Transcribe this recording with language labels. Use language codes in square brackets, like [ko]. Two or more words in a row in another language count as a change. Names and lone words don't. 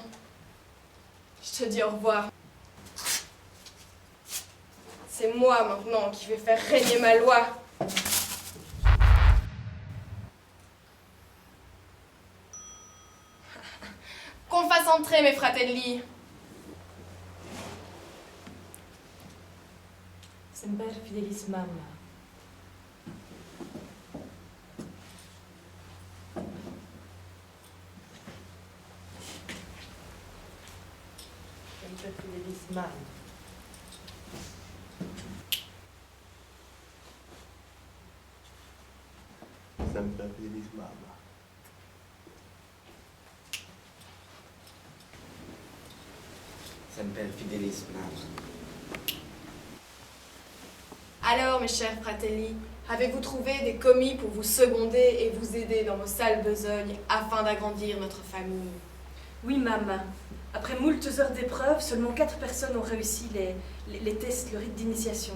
[fr] Je te dis au revoir. C'est moi maintenant qui vais faire régner ma loi. Qu'on fasse entrer mes fratelli. [la] Semper fidelis Mama. Semper fidelis Mama. Semper fidelis Mama. Semper fidelis Mama. [fr] Alors mes chers fratelli, avez-vous trouvé des commis pour vous seconder et vous aider dans vos sales besognes afin d'agrandir notre famille? Oui, Mama. Après moult heures d'épreuves, seulement 4 personnes ont réussi les tests, le rite d'initiation.